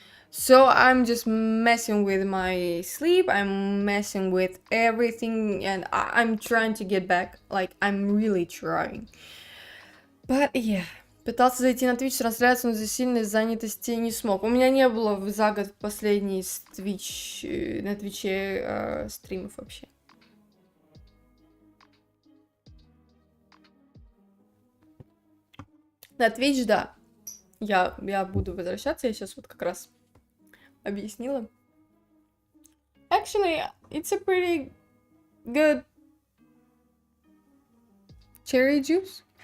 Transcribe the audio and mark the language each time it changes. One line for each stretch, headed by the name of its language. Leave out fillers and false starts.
English: So I'm just messing with my sleep, I'm messing with everything, and I'm trying to get back. Like, I'm really trying. But yeah.
Russian: Пытался зайти на Twitch трансляцию, но из-за сильной занятости не смог. У меня не было за год последний на Твиче стримов вообще. На Twitch, да. Я буду возвращаться, я сейчас вот как раз объяснила.
English: Actually, it's a pretty good cherry juice.